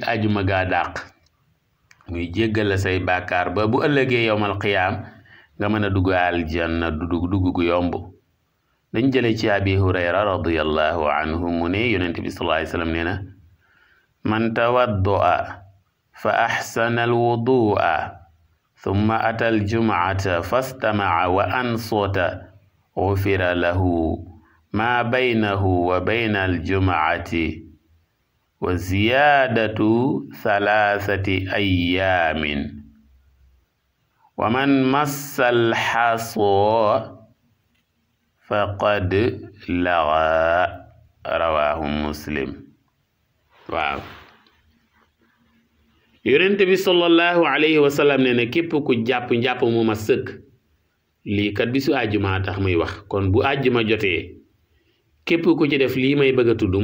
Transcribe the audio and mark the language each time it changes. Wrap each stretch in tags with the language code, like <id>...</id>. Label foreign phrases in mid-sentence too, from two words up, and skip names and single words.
<wo>àjjuma gaa dàq muy jéggal la say bàkkaar ba bu ëllëgee</wo> <ar>يوم القيامة</ar> <wo>nga mën a dugg aljanna dugg gu yomb dañ jële ci abi hurayra</wo> <ar>رضي الله عنه</ar> <wo>mu ne yonent bi</wo> <ar>صلى الله عليه وسلم</ar> <wo>nee na</wo> <ar>من توضأ فأحسن الوضوء ثم أتى الجمعة فاستمع وأنصت غفر له ما بينه وبين الجمعة وزيادة 3 أيام ومن مس الحصى فقد لغا رواه مسلم.</ar> <wo>waaw yonent bi</wo> <ar>صلى الله عليه وسلم</ar> <wo>ne képp ku jàpp njàpp mu ma sëkk lii kat bisu àjjuma tax muy wax kon bu àjjuma jotee képp ku ci def lii may bëgg a tudd</wo>